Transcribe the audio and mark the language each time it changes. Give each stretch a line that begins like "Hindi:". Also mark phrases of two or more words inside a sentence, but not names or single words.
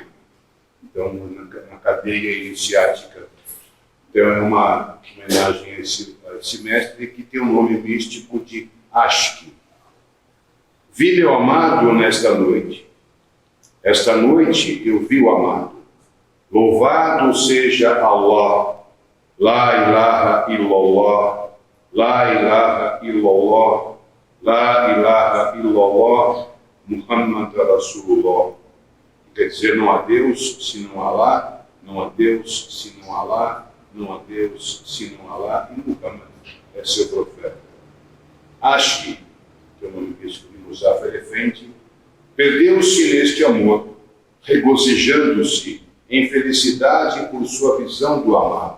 Portuguese: Então, na cadeia iniciática. Então, é uma homenagem a esse mestre que tem o nome místico de Ashki. Vi meu amado nesta noite. Esta noite eu vi o amado. Louvado seja Allah.
Arabic: لا إله إلا الله. لا إله إلا الله. لا إله إلا الله. محمد رسول الله.
Portuguese: Quer dizer, não há Deus senão Allah, não há Deus senão Allah, não há Deus senão Allah, e Muhammad é seu profeta. Ashki, que é o nome místico de Muzaffar Effendi, perdeu-se neste amor, regozijando-se em felicidade por sua visão do amado.